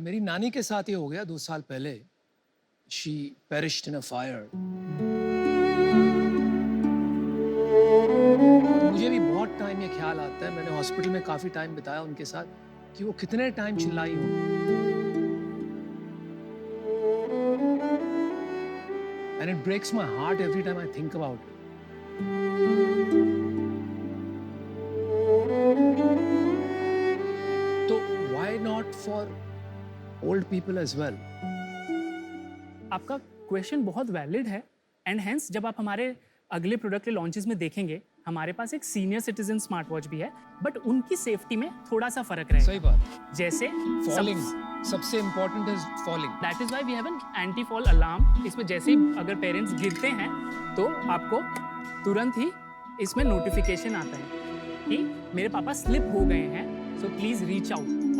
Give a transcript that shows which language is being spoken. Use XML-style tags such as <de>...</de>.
<hi>मेरी नानी के साथ ये हो गया 2 साल पहले।</hi> <en>She perished in a fire.</en> <hi>मुझे भी बहुत टाइम ये ख्याल आता है, मैंने हॉस्पिटल में काफ़ी टाइम बिताया उनके साथ, कि वो कितने टाइम चिल्लाई हो।</hi> <en>And it breaks my heart every time I think about it. So why not for old people as well?</en> <hi>आपका क्वेश्चन बहुत वैलिड है, एंड हेंस जब आप हमारे अगले प्रोडक्ट के लॉन्चेस में देखेंगे, हमारे पास एक सीनियर सिटीजन स्मार्ट वॉच भी है, बट उनकी सेफ्टी में थोड़ा सा फर्क रहेगा। सही बात। जैसे Falling, सबसे important is falling.</hi> <en>That is why we have an anti fall alarm.</en> <hi>इसमें जैसे ही अगर पेरेंट्स गिरते हैं तो आपको तुरंत ही इसमें नोटिफिकेशन आता है कि मेरे पापा स्लिप हो गए हैं,</hi> <en>So please reach out.</en>